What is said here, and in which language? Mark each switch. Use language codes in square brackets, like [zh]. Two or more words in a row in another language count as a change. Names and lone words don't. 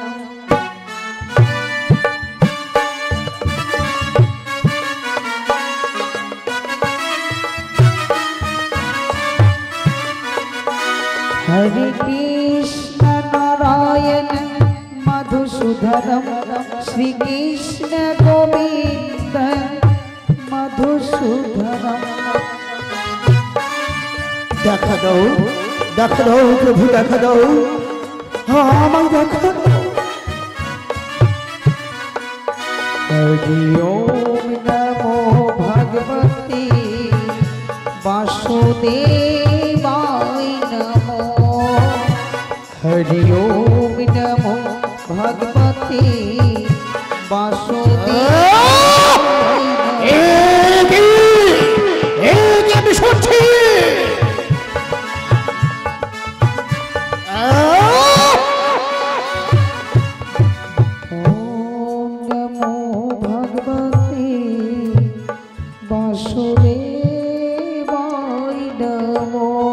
[sa] হরে কৃষ্ণ নারায়ণ মধুসূদনম শ্রীকৃষ্ণ গোবিন্দ মধুসূদনম। [bn] দেখা দাও, দেখা দাও প্রভু, দেখা দাও আমায় দেখা দাও। [sa] হরি ওম নমো ভগবতে বাসুদেবায় নমো। হরি ওম নমো ভগবতে বাসুদেবায় নমো। [bn] আমি শুনছি [sa] ওম নমো ভগবতে বাসুদেবায় নমো।